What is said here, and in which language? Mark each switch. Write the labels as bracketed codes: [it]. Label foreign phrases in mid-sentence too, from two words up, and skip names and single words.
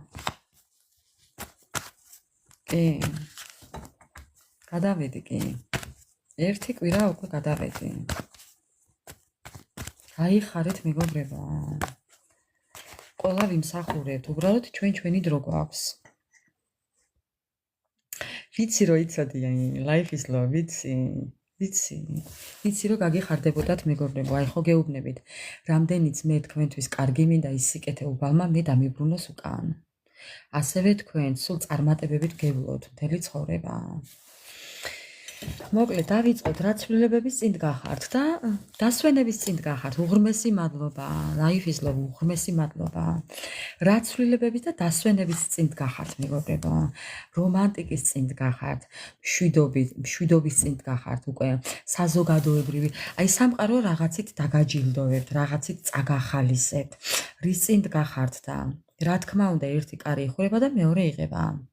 [ka] კი. გადავედი კი. ერთი კვირა უკვე გადავედი. გაიხარეთ მეგობრებო. ყველა ვიმსახურებთ, უბრალოდ ჩვენი დრო გვაქვს. ვიცი რომ იცოდი, [en] life is love, [ka] ვიცი რომ გაგიხარდებოდათ მეგობრებო, აი ხო გეუბნებით, რამდენიც მე თქვენთვის კარგი მინდა ის სიკეთე უბალმა მე დამიბრუნოს უკან. ასევე თქვენ სულ წარმატებებით გევლოთ მთელი ცხოვრება. მოკლედ დავიწყოთ რა ცვლილებების წინ გახართ და დასვენების წინ გახართ. უღრმესი მადლობა, [en] life is love, [ka] უღრმესი მადლობა. რა ცვლილებების და დასვენების წინ გახართ მეგობრებო. რომანტიკის წინ გახართ, მშვიდობის წინ გახართ უკვე საზოგადოებრივი. აი სამყარო რაღაცით დაგაჯილდოვებთ, რაღაცით წაგახალისებთ. რის წინ გახართ და რა თქმა უნდა ერთი კარი იხურება და მეორე იღება.